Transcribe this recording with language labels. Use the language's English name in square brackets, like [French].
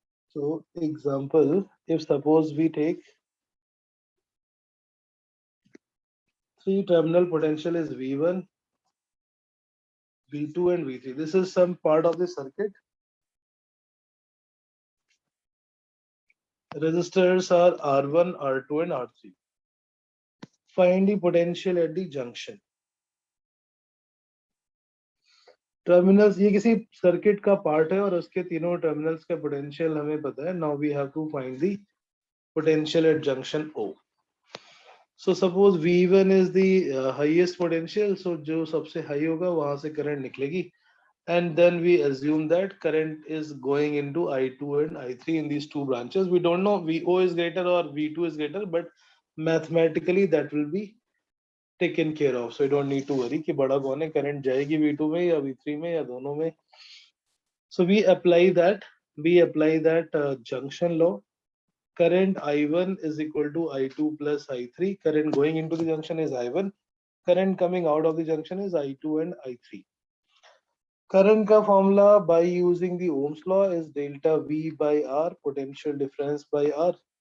[English] So example, if suppose we take three terminal potential is V1, V2 and V3. This is some part of the circuit. Resistors are R1, R2 and R3. Find the potential at the junction. [Hindi] Terminals ये किसी circuit का part है और उसके तीनों terminals का potential हमें पता है. [English] Now we have to find the potential at junction O. So suppose V1 is the highest potential, [Hindi] सो जो सबसे हाई होगा वहां से करंट निकलेगी. [English] And then we assume that current is going into I2 and I3 in these two branches. We don't know VO is greater or V2 is greater, but mathematically that will be taken care of. So you don't need to worry [Hindi] कि बड़ा कौन है, current जाएगी V2 में या V3 में या दोनों में. [English] So we apply that junction law. Current I1 is equal to I2 plus I3. Current going into the junction is I1. Current coming out of the junction is I2 and I3. Current का formula by using the Ohm's law is delta V by R, potential difference by R.